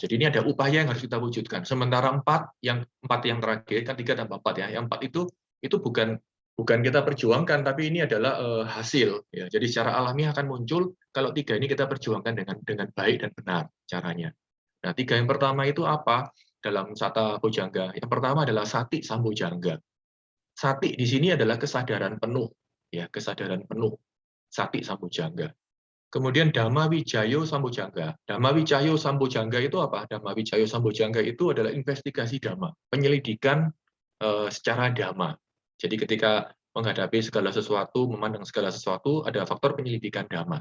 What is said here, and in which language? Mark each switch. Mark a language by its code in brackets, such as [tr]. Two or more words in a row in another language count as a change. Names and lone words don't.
[id] Jadi ini ada upaya yang harus kita wujudkan. Sementara 4 yang terakhir, kan 3 tambah 4 ya. Yang 4 itu bukan kita perjuangkan, tapi ini adalah hasil. Ya. Jadi secara alamiah akan muncul kalau 3 ini kita perjuangkan dengan baik dan benar caranya. Nah, 3 yang pertama itu apa dalam [pi] sata bojangga? [id] Yang pertama adalah [pi] sati sambojangga. [id] Sati di sini adalah kesadaran penuh, ya, kesadaran penuh. [pi] Sati sambojangga. Kemudian Dhamma Wijayo Sambojangga. Dhamma Wijayo Sambojangga [id] itu apa? [pi] Dhamma Wijayo Sambojangga [id] itu adalah investigasi Dhamma, penyelidikan secara Dhamma. Jadi ketika menghadapi segala sesuatu, memandang segala sesuatu, ada faktor penyelidikan Dhamma.